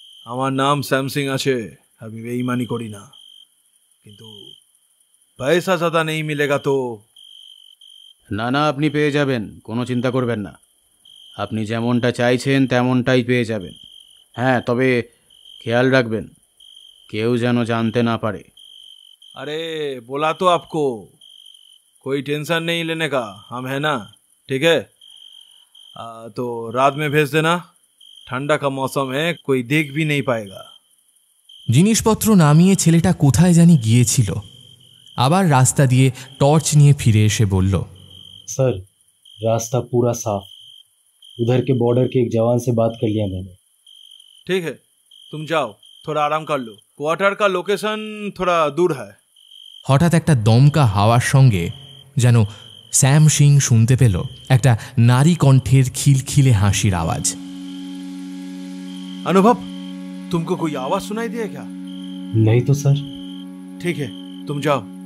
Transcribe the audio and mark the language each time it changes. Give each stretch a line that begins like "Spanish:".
Bangla: আমার নাম স্যামসিং আছে, আমি বেঈমানি করি না, কিন্তু
Hindi: पैसा ज़्यादा नहीं मिलेगा तो।
Bangla: না না, আপনি পেয়ে যাবেন, কোনো চিন্তা করবেন না। আপনি যেমনটা চাইছেন তেমনটাই পেয়ে যাবেন। হ্যাঁ, তবে খেয়াল রাখবেন কেউ যেন জানতে না পারে।
Hindi: अरे बोला तो आपको, कोई टेंशन नहीं लेने का, हम है ना, ठीक है। तो रात में भेज देना, ठंडा का मौसम है, कोई देख भी नहीं पाएगा।
Bangla: জিনিসপত্র নামিয়ে ছেলেটা কোথায় জানি গিয়েছিল। আবার রাস্তা দিয়ে টর্চ নিয়ে ফিরে এসে বলল,
Hindi: सर रास्ता पूरा साफ, उधर के बॉर्डर के एक जवान से बात कर लिया मैंने। ठीक है, तुम जाओ, थोड़ा आराम कर लो, क्वार्टर का लोकेशन थोड़ा दूर है।
Bangla: হঠাৎ একটা দমকা হাওয়ার সঙ্গে যেন স্যাম সিং শুনতে পেল একটা নারী কণ্ঠের খিলখিলে হাসির আওয়াজ।
Hindi: अनुभव, तुमको कोई आवाज सुनाई दिया क्या? नहीं तो सर। ठीक है, तुम जाओ।